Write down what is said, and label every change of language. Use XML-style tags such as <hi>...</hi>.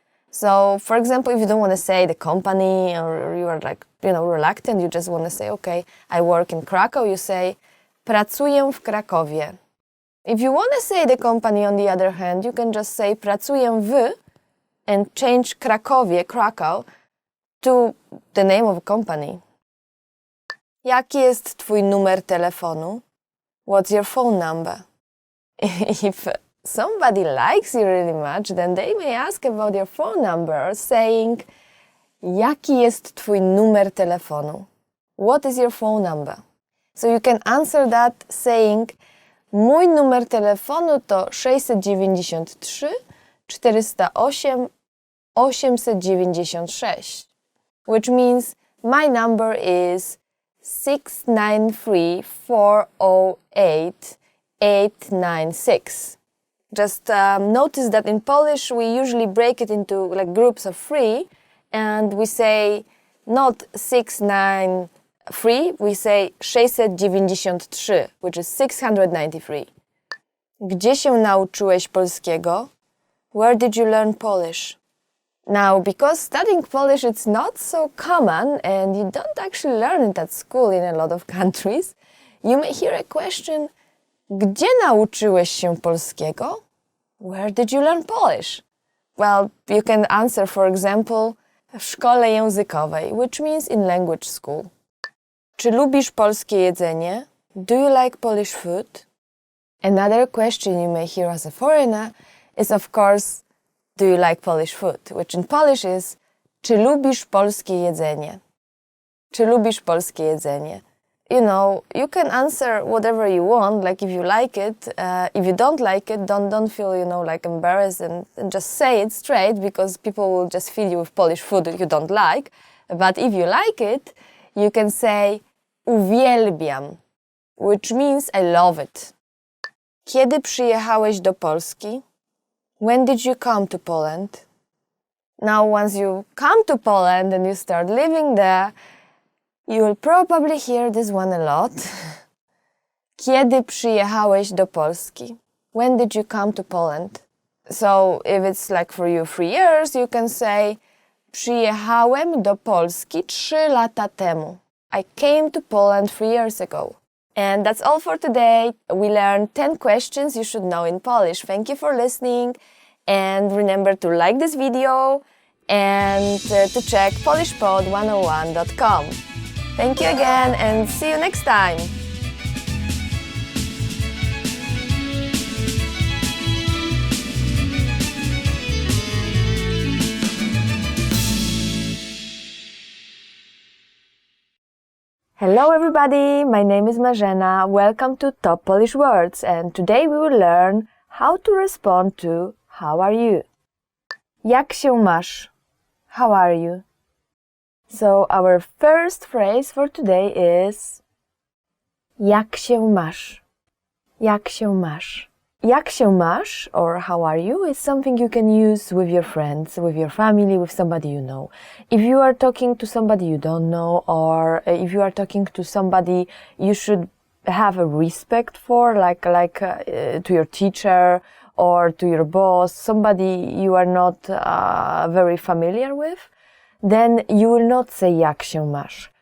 <en>So, for example, if you don't want to say the company or you are like, reluctant, you just want to say, okay, I work in Krakow, you say</en> <pl>pracuję w Krakowie.</pl> <en>If you want to say the company, on the other hand, you can just say</en> <pl>pracuję w</pl> <en>and change Krakow, to the name of a company.</en> <pl>Jaki jest twój numer telefonu?</pl> <en>What's your phone number? If somebody likes you really much, then they may ask about your phone number, saying,</en> <pl>jaki jest twój numer telefonu?</pl> <en>What is your phone number? So you can answer that saying,</en> <pl>mój numer telefonu to 693 408 896,</pl> <en>which means my number is 693 408 896. Just notice that in Polish we usually break it into like groups of 3 and we say not 693, we say 693, which is 693.</en> <pl>Gdzie się nauczyłeś polskiego?</pl> <en>Where did you learn Polish? Now, because studying Polish it's not so common and you don't actually learn it at school in a lot of countries, you may hear a question,</en> <pl>gdzie nauczyłeś się polskiego?</pl> <en>Where did you learn Polish? Well, you can answer, for example,</en> <pl>w szkole językowej,</pl> <en>which means in language school.</en> <pl>Czy lubisz polskie jedzenie?</pl> <en>Do you like Polish food? Another question you may hear as a foreigner is, of course, do you like Polish food? Which in Polish is,</en> <pl>czy lubisz polskie jedzenie? Czy lubisz polskie jedzenie?</pl> <en>You can answer whatever you want, like if you like it. If you don't like it, don't feel, like embarrassed and just say it straight because people will just feed you with Polish food that you don't like. But if you like it, you can say</en> <pl>uwielbiam,</pl> <en>which means I love it.</en> <pl>Kiedy przyjechałeś do Polski?</pl> <en>When did you come to Poland? Now, once you come to Poland and you start living there, you will probably hear this one a lot.</en> <pl>Kiedy przyjechałeś do Polski?</pl> <en>When did you come to Poland? So, if it's like for you 3 years, you can say</en> <pl>przyjechałem do Polski 3 lata temu.</pl> <en>I came to Poland 3 years ago. And that's all for today. We learned 10 questions you should know in Polish. Thank you for listening. And remember to like this video and to check polishpod101.com. Thank you again and see you next time. Hello everybody, my name is Marzena. Welcome to Top Polish Words, and today we will learn how to respond to how are you?</en> <pl>Jak się masz?</pl> <en>How are you? So our first phrase for today is</en> <pl>jak się masz? Jak się masz? Jak się masz,</pl> <en>or how are you, is something you can use with your friends, with your family, with somebody you know. If you are talking to somebody you don't know, or if you are talking to somebody you should have a respect for, like to your teacher or to your boss, somebody you are not very familiar with, then you will not say</en> <pl>jak się masz.</pl>